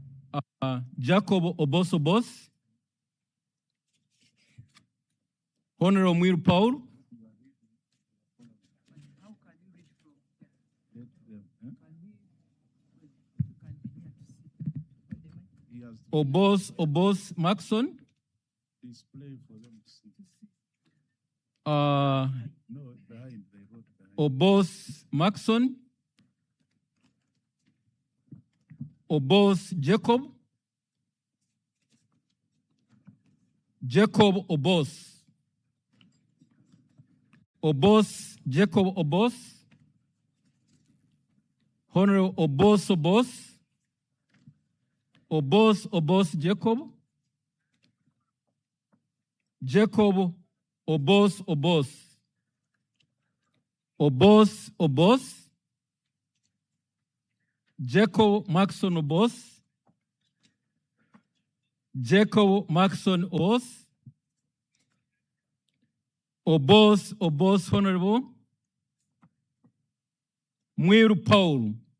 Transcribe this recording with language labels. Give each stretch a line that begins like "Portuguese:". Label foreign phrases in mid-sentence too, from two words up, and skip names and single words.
English: Jacob Obosobos, Honorable Mwiru Paul, Obos Maxon, Display for them to see. uh, No, behind, they wrote behind. Obos Maxon, Obos Jacob, Jacob Obos, Obos Jacob Obos, Honorable Obos Obos, Obos Jacob, Jacob Obos, Jacob Maxon Obos, Jacob Maxon Obos Honorable Mwiru Paul,